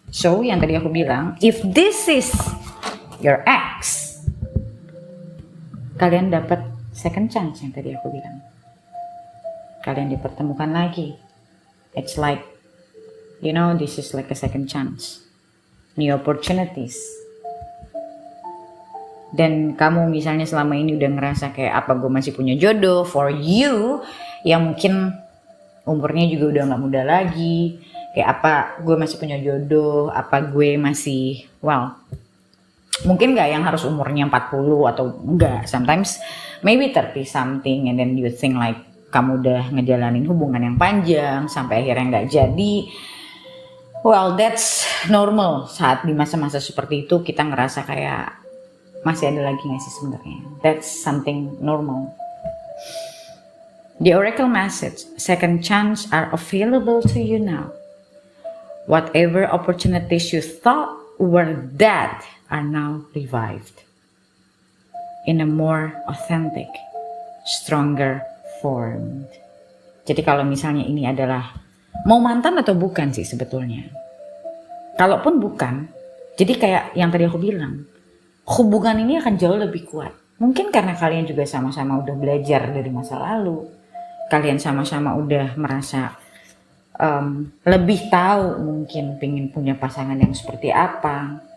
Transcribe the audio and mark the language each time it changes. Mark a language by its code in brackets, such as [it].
[id] So yang tadi aku bilang, [en] if this is your ex, [id] kalian dapat second chance yang tadi aku bilang. Kalian dipertemukan lagi. [en] It's like, you know, this is like a second chance, new opportunities. [id] Dan kamu misalnya selama ini udah ngerasa kayak apa gue masih punya jodoh [en] for you, [id] yang mungkin umurnya juga udah gak muda lagi, kayak apa gue masih punya jodoh, apa gue masih, well, mungkin gak yang harus umurnya 40 atau enggak, [en] sometimes maybe 30 something and then you think like [id] kamu udah ngejalanin hubungan yang panjang sampai akhirnya gak jadi. [en] Well, that's normal. [id] Saat di masa-masa seperti itu kita ngerasa kayak masih ada lagi gak sih sebenarnya. [en] That's something normal. The oracle message, second chance are available to you now. Whatever opportunities you thought were dead are now revived in a more authentic, stronger form. [id] Jadi kalau misalnya ini adalah mau mantan atau bukan sih sebetulnya. Kalaupun bukan, jadi kayak yang tadi aku bilang, hubungan ini akan jauh lebih kuat. Mungkin karena kalian juga sama-sama udah belajar dari masa lalu. Kalian sama-sama udah merasa lebih tahu mungkin pengen punya pasangan yang seperti apa.